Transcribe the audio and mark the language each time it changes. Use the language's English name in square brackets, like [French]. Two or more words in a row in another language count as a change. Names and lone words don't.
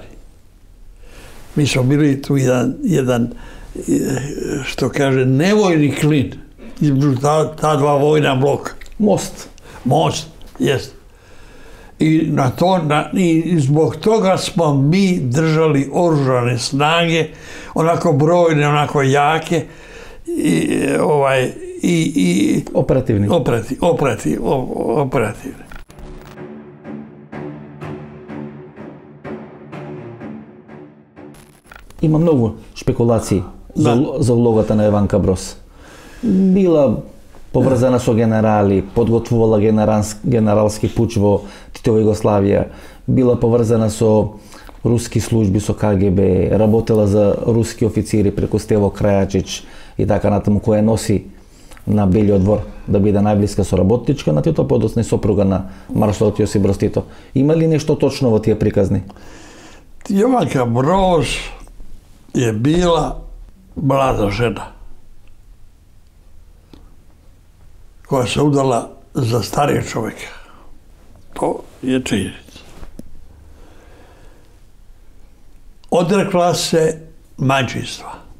[Croatian] Mi smo bili tu jedan što kaže, nevojni klin između ta dva vojna bloka. Most, jest. I zbog toga smo mi držali oružane snage, onako brojne, onako jake i operativne. [Macedonian] Има многу шпекулации за улогата на Еванка Брос. Била поврзана со генерали, подготвувала генералски пуч во Титова Југославија, била поврзана со руски служби, со КГБ, работела за руски официри преку Стево Крајачич и така натаму, која носи на Белиот двор да биде најблиска соработничка на Тито, подоцна и сопруга на маршалот Јосип Брос Тито. Има ли нешто точно во тие приказни? [Croatian] Јованка Брос je bila mlada žena koja se udala za starijeg čovjeka. To je činjenica. Odrekla se majčinstva.